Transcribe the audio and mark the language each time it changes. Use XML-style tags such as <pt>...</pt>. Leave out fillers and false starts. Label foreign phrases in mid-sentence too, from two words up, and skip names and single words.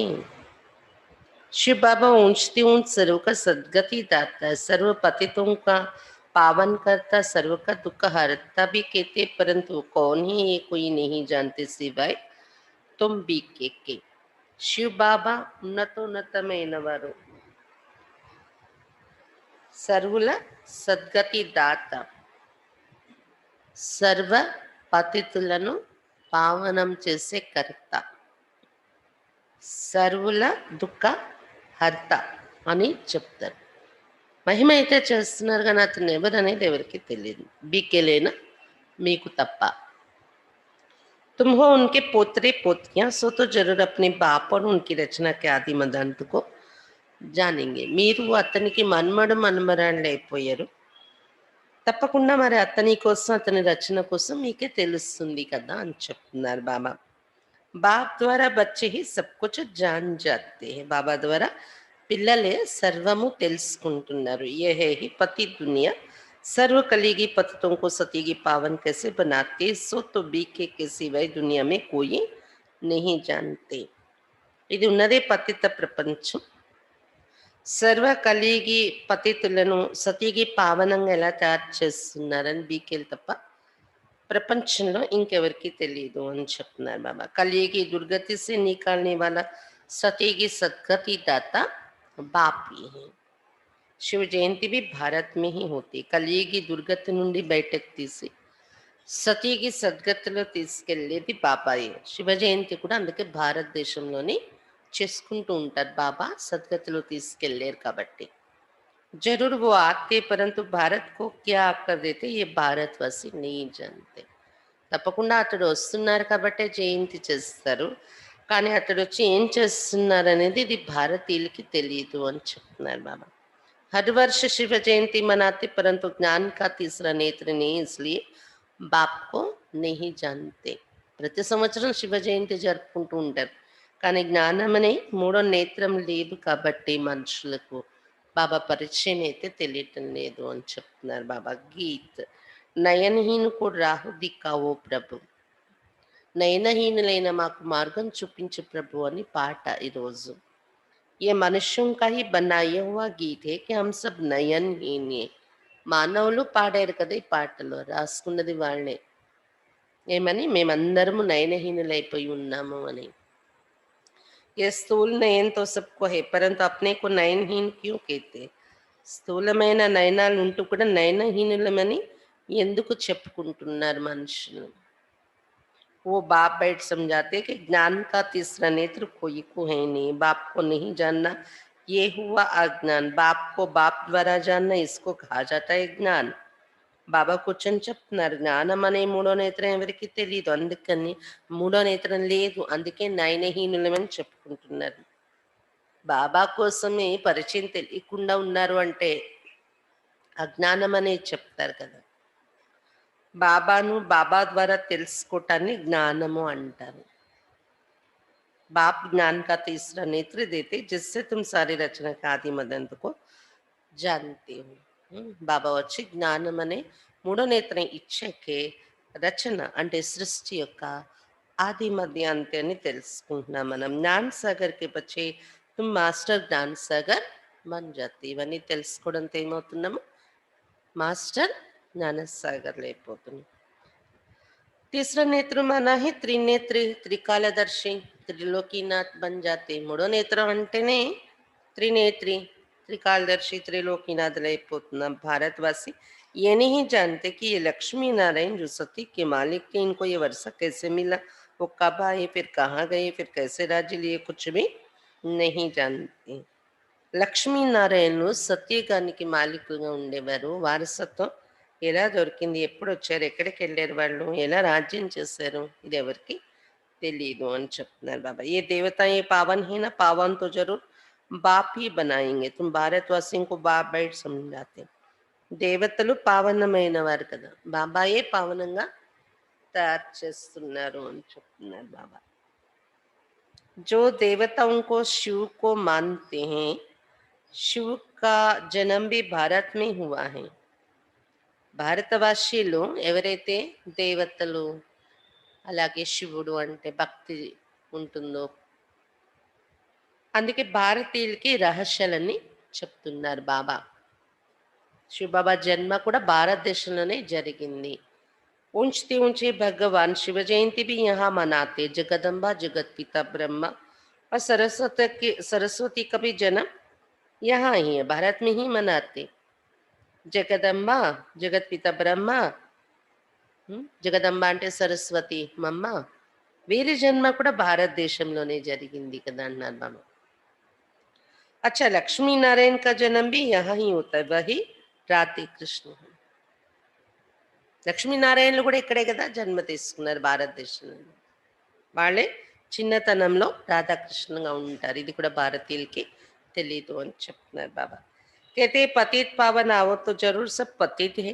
<hi>शिव बाबा ऊंचती ऊंच सर्व का सदगति दाता है, सर्व पतितों का पावन करता, सर्व का दुख हरता भी कहते, परंतु कौन ही ये कोई नहीं जानते सिवाय तुम भी के.</hi> <te>शिव बाबा ఉన్నతోన్నతమైన వారు, సర్వుల సద్గతి దాత, సర్వ పతితులను పావనం చేసే కర్త, సర్వుల దుఃఖ హర్త అని చెప్తారు. మహిమ అయితే చేస్తున్నారు కానీ అతను ఎవరనేది ఎవరికి తెలియదు. బీకేలేనా మీకు తప్ప.</te> <hi>तुम हो उनके पोतरे पोतियां, सो तो जरूर अपने बाप और उनकी रचना के आदि मदांत को జానింగే.</hi> <te>మీరు అతనికి మన్మడు మన్మరాళ్ళు అయిపోయారు. తప్పకుండా మరి అతని కోసం, అతని రచన కోసం మీకే తెలుస్తుంది కదా అని చెప్తున్నారు బాబా.</te> <hi>बाप द्वारा बच्चे ही सब कुछ जान जाते हैं.</hi> <te>బాబా ద్వారా పిల్లలే సర్వము తెలుసుకుంటున్నారు.</te> <hi>ये है ही पति दुनिया सर्व कलेगी पतितों को सतीगी पावन कैसे बनाते, सो तो बीके के सिवाय दुनिया में कोई नहीं जानते.</hi> <te>ఇది ఉన్నదే పతిత ప్రపంచం. సర్వ కలిగి పతితులను సతీగి పావనంగా ఎలా తయారు చేస్తున్నారని బీకేలు తప్ప ప్రపంచంలో ఇంకెవరికి తెలియదు అని చెప్తున్నారు బాబా.</te> <hi>कलियुगी दुर्गति से निकालने वाला सती की सदगति दाता बाप ही है. शिव जयंती भी भारत में ही होती.</hi> <te>కలిగి దుర్గతి నుండి బయటకు తీసి సతీకి సద్గతిలో తీసుకెళ్లేది బాబాయే. శివ జయంతి కూడా అందుకే భారతదేశంలోని చేసుకుంటూ ఉంటారు. బాబా సద్గతిలో తీసుకెళ్లేరు కాబట్టి.</te> <hi>जरूर वो आते परंतु भारत को क्या कर देते ये भारतवासी नहीं जानते.</hi> <te>తప్పకుండా అతడు వస్తున్నారు కాబట్టే జయంతి చేస్తారు. కానీ అతడు వచ్చి ఏం చేస్తున్నారు అనేది ఇది భారతీయులకి తెలియదు అని చెప్తున్నారు బాబా.</te> <hi>हर वर्ष शिव जयंती मनाते परंतु ज्ञान का तीसरा नेत्र नहीं, इसलिए बाप को नहीं जानते.</hi> <te>ప్రతి సంవత్సరం శివ జయంతి జరుపుకుంటూ ఉంటారు కానీ జ్ఞానం అనే మూడో నేత్రం లేదు కాబట్టి మనుషులకు బాబా పరిచయం అయితే తెలియటం లేదు అని చెప్తున్నారు బాబా.</te> <hi>गीत नयनहीन को राह दिखाओ प्रभु,</hi> <te>నయనహీనులైన మాకు మార్గం చూపించు ప్రభు అని పాట ఈరోజు.</te> <hi>ये मनुष्यों का ही बनाया हुआ गीत है कि हम सब నయనహీన్.</hi> <te>మానవులు పాడారు కదా ఈ పాటలో, రాసుకున్నది వాళ్ళే. ఏమని? మేమందరము నయనహీనులైపోయి ఉన్నాము అని.</te> <hi>ये స్థూल నయन तो सबको है परंतु अपने को నయనహీन क्यों कहते.</hi> <te>స్థూలమైన నయనాలు ఉంటూ కూడా నయనహీనులమని ఎందుకు చెప్పుకుంటున్నారు మనుషులు?</te> <hi>वो बाप बैठ समझाते कि ज्ञान का तीसरा नेत्र कोई को है नहीं. बाप को नहीं जानना ये हुआ अज्ञान. बाप को बाप द्वारा जानना इसको कहा जाता है ज्ञान.</hi> <te>బాబా కూర్చొని చెప్తున్నారు జ్ఞానం అనే మూడో నేత్రం ఎవరికి తెలియదు, అందుకని మూడో నేత్రం లేదు, అందుకే నయనహీనులమని చెప్పుకుంటున్నారు. బాబా కోసమే పరిచయం తెలియకుండా ఉన్నారు అంటే అజ్ఞానం అనేది చెప్తారు కదా. బాబాను బాబా ద్వారా తెలుసుకోవటాన్ని జ్ఞానము అంటారు.</te> <hi>बाप ज्ञान का तीसरा नेत्र देते जिससे तुम सारी रचना का आदि मदंत को जानते हो.</hi> <te>బాబా వచ్చి జ్ఞానం అనే మూడో నేత్రం ఇచ్చాకే రచన అంటే సృష్టి యొక్క ఆది మధ్య అంత్యాన్ని తెలుసుకుంటున్నాం మనం.</te> <hi>ज्ञान सागर के बच्चे तुम मास्टर ज्ञान सागर बन जाते.</hi> <te>ఇవన్నీ తెలుసుకోవడంతో ఏమవుతున్నాము? మాస్టర్ జ్ఞానసాగర్లు అయిపోతున్నాం.</te> <hi>तीसरा नेत्र माना है त्रिनेत्री त्रिकालदर्शी त्रिलोकीनाथ बन जाते.</hi> <te>మూడో నేత్రం అంటేనే</te> <hi>त्रिनेत्री त्रिकालदर्शी त्रिलोकीनाथ</hi> <te>అయిపోతున్నాం.</te> <hi>भारतवासी ये नहीं जानते कि ये लक्ष्मी नारायण जो सती के मालिक थे, इनको ये वर्षा कैसे मिला, वो कब आए, फिर कहाँ गए, फिर कैसे राज्य लिए, कुछ भी नहीं जानते.</hi> <te>లక్ష్మీనారాయణులు సత్యగానికి మాలికులుగా ఉండేవారు. వారసత్వం ఎలా దొరికింది, ఎప్పుడు వచ్చారు, ఎక్కడికి వెళ్ళారు, వాళ్ళు ఎలా రాజ్యం చేశారు, ఇది ఎవరికి తెలియదు అని చెప్తున్నారు బాబా.</te> <hi>ये देवता ये पावन ही ना पावन तो जरूर बाप ही बनाएंगे. तुम भारतवासी को बाप बैठ సమझाते.</hi> <te>దేవతలు పావనమైన వారు కదా, బాబాయే పావనంగా తయారు చేస్తున్నారు అని చెప్తున్నారు బాబా.</te> <hi>जो देवताओं को शिव को मानते हैं, शिव का जन्म भी भारत में हुआ है.</hi> <te>భారతవాసీలు ఎవరైతే దేవతలు అలాగే శివుడు అంటే భక్తి ఉంటుందో, అందుకే భారతీయులకి రహస్యాలని చెప్తున్నారు బాబా. శివబాబా జన్మ కూడా భారతదేశంలోనే జరిగింది.</te> <hi>ऊंचते ऊंचे भगवान शिव जयंती भी यहाँ मनाते. जगदम्बा जगत पिता ब्रह्मा और सरस्वती का भी जन्म यहाँ ही है, भारत में ही मनाते.</hi> <te>జగదంబ జగత్ పిత బ్రహ్మ, జగదంబ అంటే సరస్వతి మమ్మ, వీరి జన్మ కూడా భారతదేశంలోనే జరిగింది కదా అన్నారు బాబా.</te> <hi>अच्छा, लक्ष्मी नारायण का जन्म भी यहाँ ही होता है, वही राधे कृष्ण है.</hi> <te>లక్ష్మీనారాయణలు కూడా ఇక్కడే కదా జన్మ తీసుకున్నారు భారతదేశంలో. వాళ్ళే చిన్నతనంలో రాధాకృష్ణగా ఉంటారు. ఇది కూడా భారతీయులకి తెలీదు అని చెప్తున్నారు బాబా.</te> <hi>कहते पतित पावन आओ तो जरूर सब पतित है.</hi>